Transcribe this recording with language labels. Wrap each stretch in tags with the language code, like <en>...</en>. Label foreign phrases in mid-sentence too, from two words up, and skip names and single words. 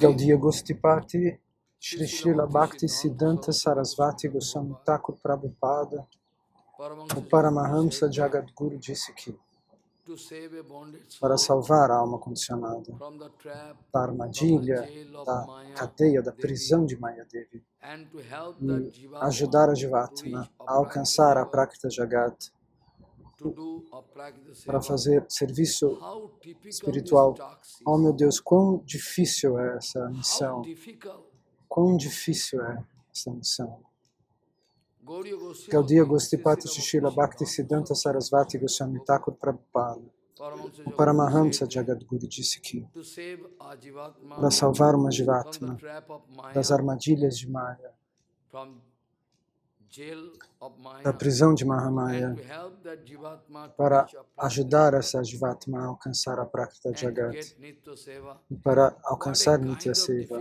<pt>Gaudiya Gostipati, Shri Srila Bhakti Siddhanta Sarasvati Goswami Thakur Prabhupada, o Paramahamsa Jagadguru disse que, para salvar a alma condicionada da armadilha, da cadeia, da prisão de Mayadevi, e ajudar a Jivatma a alcançar a</pt> <sa>प्राकृत जगत्,</sa> <pt>para fazer serviço espiritual. Oh meu Deus, quão difícil é essa missão! Quão difícil é essa missão! Gaudiya Gostipati Srila Bhakti Siddhanta Sarasvati Goswami Thakur Prabhupada, o Paramahamsa Jagadguru disse que, para salvar uma Jivatma das armadilhas de Maya, da prisão de Mahamaya, para ajudar essa Jivatma a alcançar a</pt> <sa>प्राकृत जगत्</sa> <pt>e para alcançar</pt> <sa>नित्य सेवा.</sa>